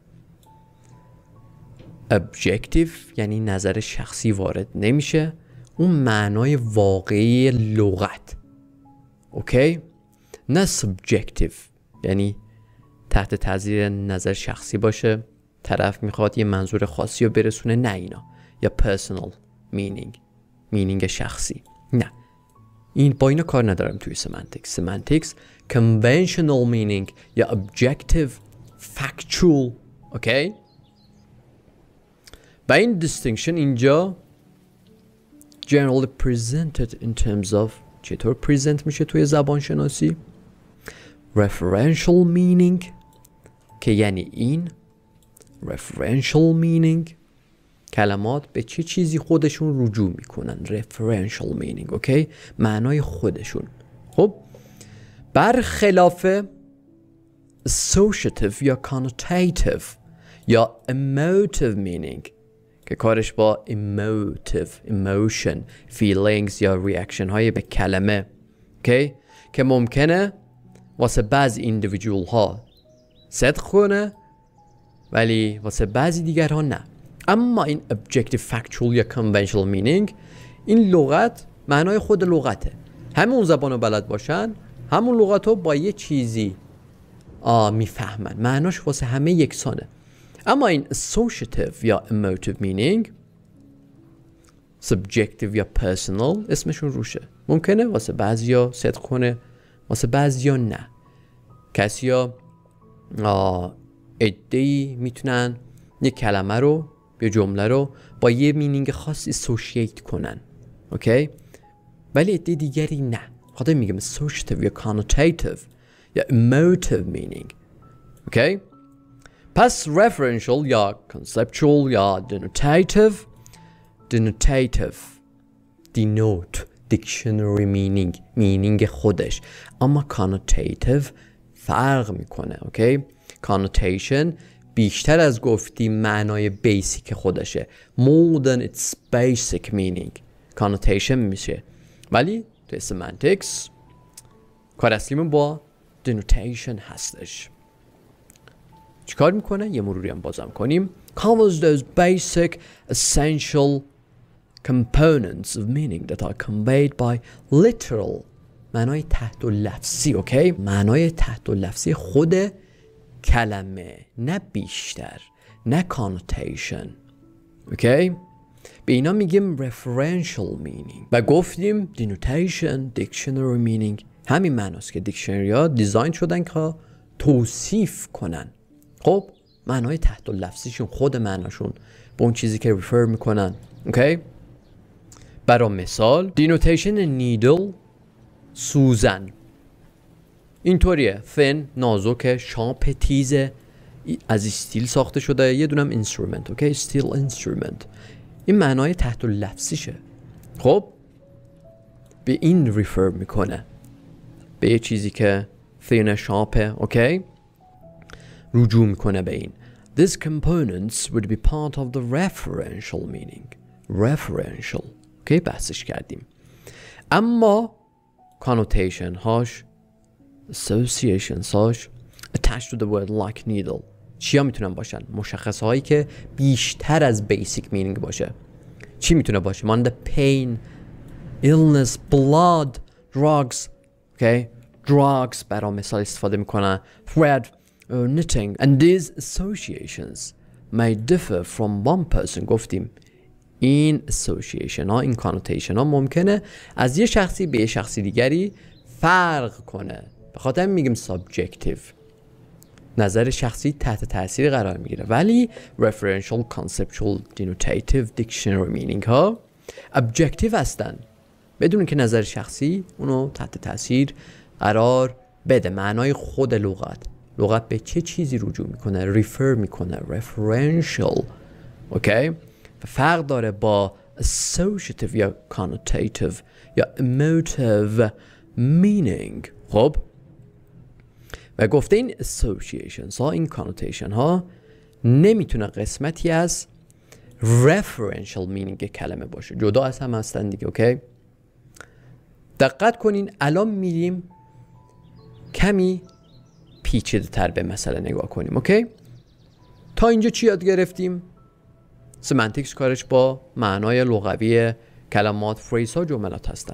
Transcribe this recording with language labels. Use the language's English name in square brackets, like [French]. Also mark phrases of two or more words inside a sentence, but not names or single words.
[Persian] objective یعنی نظر شخصی وارد نمیشه، اون معنای واقعی لغت. اوکی؟ نه subjective یعنی تحت تاثیر نظر شخصی باشه، طرف میخواد یه منظور خاصی رو برسونه، نه اینا. یا [English] personal meaning [Persian] شخصی، نه، این با اینا کار ندارم توی semantics. [English] conventional meaning یا objective factual. اوکی؟ [Persian] و این distinction اینجا [English] generally presented in terms of [Persian] چطور present میشه توی زبان شناسی؟ [English] referential meaning [Persian] که یعنی این [English] referential meaning [Persian] کلمات به چه چیزی خودشون رجوع میکنن. [English] referential meaning. [Persian] اوکی؟ معنای خودشون. خب برخلاف associative یا connotative یا [English] emotive meaning [Persian] که کارش با [English] emotion feelings [Persian] یا reaction های به کلمه. اوکی؟ که ممکنه واسه بعضی individual ها صدق کنه ولی واسه بعضی دیگر ها نه. اما این [English] objective factual [Persian] یا [English] conventional meaning، [Persian] این لغت معنای خود لغته، همون زبانو بلد باشن همون لغتو با یه چیزی میفهمن، معناش واسه همه یکسانه. اما این associative یا [English] emotive meaning subjective [Persian] یا personal اسمشون روشه، ممکنه واسه بعضیا صدق کنه واسه بعضیا نه. کسیا عده‌ای میتونن یه کلمه رو یه جمله رو با یه مینینگ خاص associate کنن. اوکی؟ ولی عده دیگری نه. خاطر میگم associative یا connotative یا [English] emotive meaning. [Persian] اوکی؟ پس referential یا conceptual یا [English] denotative denote dictionary meaning [Persian] خودش، اما connotative فرق میکنه. اوکی؟ connotation بیشتر از گفتیم معنای بیسیک خودشه. [English] more than its basic meaning connotation میشه. [Persian] ولی توی semantics کار اصلیمون با denotation هستش. چیکار میکنه؟ یه مروری هم بازم کنیم. [English] covers those basic essential components of meaning that are conveyed by literal [Persian] معنای تحت لفظی. اوکی؟ معنای تحت لفظی خود کلمه، نه بیشتر، نه connotation. اوکی؟ به اینا میگیم [English] referential meaning [Persian] و گفتیم [English] denotation dictionary meaning [Persian] همین معناست که دیکشنری ها دیزاین شدن که توصیف کنن خب معنای تحت لفظیشون، خود معناشون به اون چیزی که ریفر میکنن. اوکی؟ برای مثال [English] denotation needle [Persian] سوزن اینطوریه، thin نازک، شارپ تیز، از استیل ساخته شده، یه دونم اینسترومنت. اوکی؟ [English] steel instrument. [Persian] این معنای تحت لفظیشه. خب به این ریفر میکنه، به یه چیزی که thin شارپه. اوکی؟ رجوع میکنه به این. [English] These components would be part of the referential meaning. [Persian] referential. اوکی؟ بحثش کردیم. اما connotation هاش، associations هاش [English] attached to the word like needle [Persian] چیا میتونن باشن؟ مشخص هایی که بیشتر از [English] basic meaning [Persian] باشه. چی میتونه باشه؟ مانند [English] pain, illness, blood, drugs. okay? [Persian] drugs برای مثال استفاده میکنن. [English] thread, knitting. and these associations may differ from one person. [Persian] گفتیم این association ها، این connotation ها ممکنه از یه شخصی به یه شخصی دیگری فرق کنه. به خاطر میگیم subjective، نظر شخصی تحت تاثیر قرار میگیره. ولی [English] referential, conceptual, denotative, dictionary meaning [Persian] ها objective هستن، بدون که نظر شخصی اونو تحت تاثیر قرار بده. معنای خود لغت به چه چیزی رجوع میکنه؟ refer میکنه. referential. اوکی؟ فرق داره با associative یا connotative یا [English] emotive meaning. [Persian] خب و گفته این associations ها، این connotation ها نمیتونه قسمتی از [English] referential meaning [Persian] کلمه باشه، جدا از هم هستن دیگه. اوکی؟ دقت کنین، الان میریم کمی پیچیده تر به مسئله نگاه کنیم. اوکی؟ تا اینجا چی یاد گرفتیم؟ سمنتیکس کارش با معنای لغوی کلمات، فریز ها، جملات هستن.